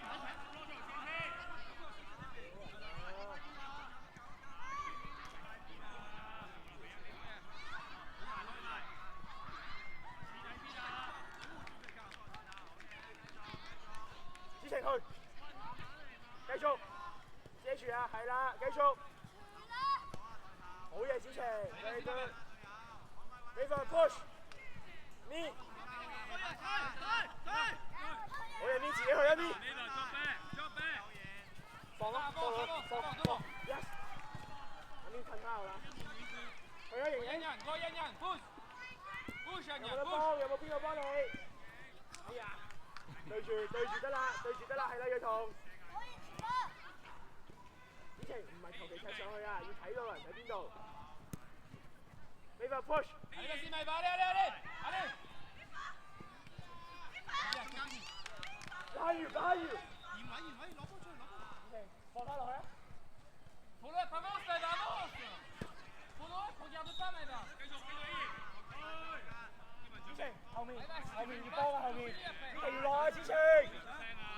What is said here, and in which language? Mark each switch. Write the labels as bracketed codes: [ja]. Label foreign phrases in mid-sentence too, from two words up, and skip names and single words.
[yue] 子晴去，繼續遮住啊，係啦，繼續。好嘢，子晴 ， [en] very good。 [yue] Levi push，咪。好嘢，咪自己去啊，咪。放啦，放，yes。阿咪褪翻後啦。去啊，盈盈。 [en] Go, Yann, push。Push, Yann, [yue] 有冇得幫？有冇邊個幫你？哎呀！對住得啦，係啦，要同。子晴唔係求其踢上去啊，要睇到人喺邊度。Levi push。 [fr] Allez, vas-y, Maïva, allez. [yue] 拉住，拉住。延位，攞波出去，子晴放翻落去啊！ [fr] Pour l'autre, avance, Maïva, avance. Pour l'autre, regarde pas, Maïva. [yue] 子晴後面要幫啊，後面，子晴要落啊，子晴。